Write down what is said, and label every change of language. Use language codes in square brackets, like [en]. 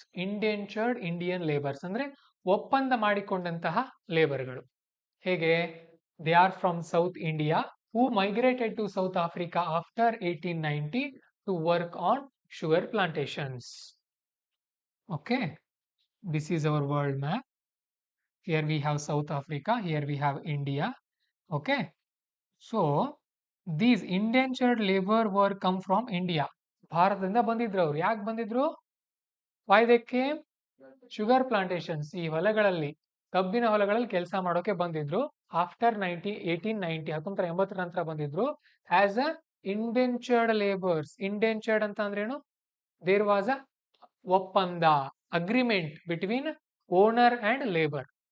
[kn] ಇಂಡೆಂಚರ್ಡ್ Indian labours ಅಂದ್ರೆ ಒಪ್ಪಂದ ಮಾಡಿಕೊಂಡಂತಹ ಲೇಬರ್ಗಳು. ಹೇಗೆ? [en] They are from South India who migrated to South Africa after 1890 to work on sugar plantations. Okay, this is our world map. Here we have South Africa, here we have India. Okay, so these indentured labor were come from India. [kn] ಭಾರತದಿಂದ ಬಂದಿದ್ರು ಅವ್ರು. ಯಾಕೆ ಬಂದಿದ್ರು? [en] why they came? [kn] Sugar Plantations, ಈ ಹೊಲಗಳಲ್ಲಿ, ಕಬ್ಬಿನ ಹೊಲಗಳಲ್ಲಿ ಕೆಲಸ ಮಾಡೋಕೆ ಬಂದಿದ್ರು. ಆಫ್ಟರ್ 1980 ನಂತರ ಬಂದಿದ್ರು [en] As a indentured labours. [kn] ಇಂಡೆಂಚರ್ಡ್ ಅಂತ ಅಂದ್ರೇನು? [en] There was a ಒಪ್ಪಂದ, agreement between owner and labour.